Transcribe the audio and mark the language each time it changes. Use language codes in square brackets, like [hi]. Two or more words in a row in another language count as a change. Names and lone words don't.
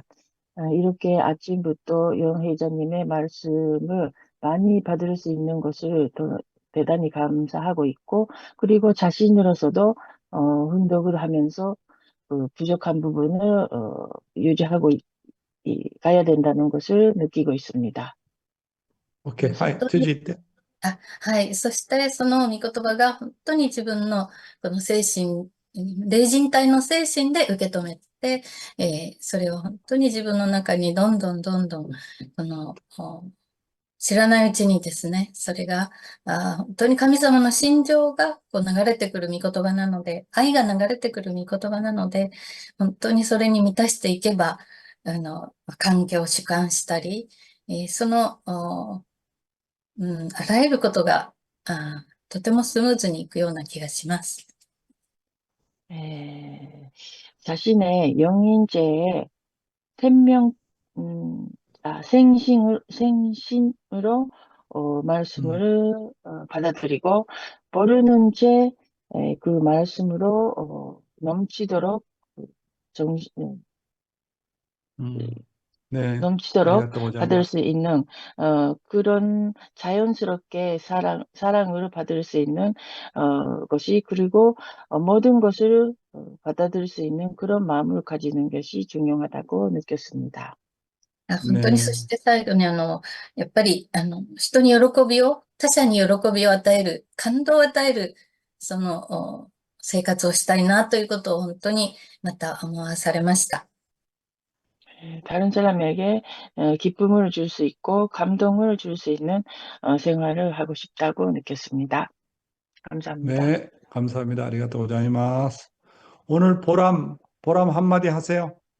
[ko] 이렇게 아침부터 영회자님의 말씀을 많이 받을 수 있는 것을 대단히 감사하고 있고, 그리고 자신으로서도, 훈독을 하면서 그 부족한 부분을, 유지하고 가야 된다는 것을 느끼고 있습니다. 오케이. [ja] 本 하이, 当に続いて。はい。そして、その御言葉が本当に自分のこの精神、霊人体の精神で受け止めて、それを本当に自分の中にどんどん、この、知らないうちにですね、それが、本当に神様の心情がこう流れてくる御言葉なので、愛が流れてくる御言葉なので、本当にそれに満たしていけば、環境を主観したり、その、あらゆることが、とてもスムーズにいくような気がします。 [ko] 자신의 영인체에 생명, 생신으로 말씀을 받아들이고, 모르는 채 그 말씀으로 넘치도록 네, 넘치도록 [ja] 아리가또 [ko] 받을 [ja] 고자이마스. [ko] 수 있는, 그런 자연스럽게 사랑을 받을 수 있는, 것이, 그리고 모든 것을 받아들일 수 있는 그런 마음을 가지는 것이 중요하다고 느꼈습니다. [ja] 本当に、そして最後にやっぱり、人に他者に喜びを与える、感動を与える、その、生活をしたいなということを本当にまた思わされました。 [ko] 다른 사람에게 기쁨을 줄 수 있고 감동을 줄 수 있는 생활을 하고 싶다고 느꼈습니다. 감사합니다. 네, 감사합니다. [ja] ありがとう ございます. [ko] 오늘 보람 한마디 하세요.